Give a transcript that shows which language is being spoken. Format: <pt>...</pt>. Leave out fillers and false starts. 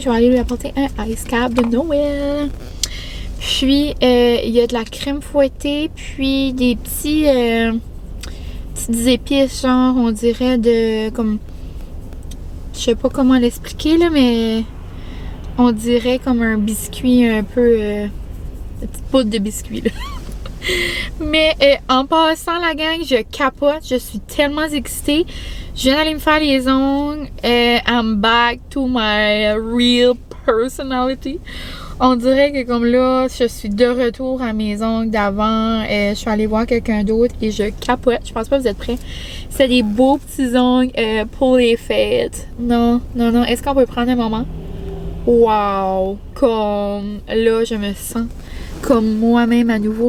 <fr>Je vais aller lui apporter un ice cap de Noël. Puis, il y a de la crème fouettée, puis des petites épices, genre, on dirait de, comme, je sais pas comment l'expliquer, là, mais on dirait comme un biscuit un peu, une petite poudre de biscuit, là. Mais en passant, la gang, je capote, je suis tellement excitée. Je viens d'aller me faire les ongles.</fr> <en>I'm back to my real personality.</en> <fr>On dirait que comme là, je suis de retour à mes ongles d'avant. Je suis allée voir quelqu'un d'autre et je capote. Je pense pas que vous êtes prêts. C'est des beaux petits ongles pour les fêtes. Non, non, non. Est-ce qu'on peut prendre un moment? Wow! Comme là, je me sens comme moi-même à nouveau.</fr>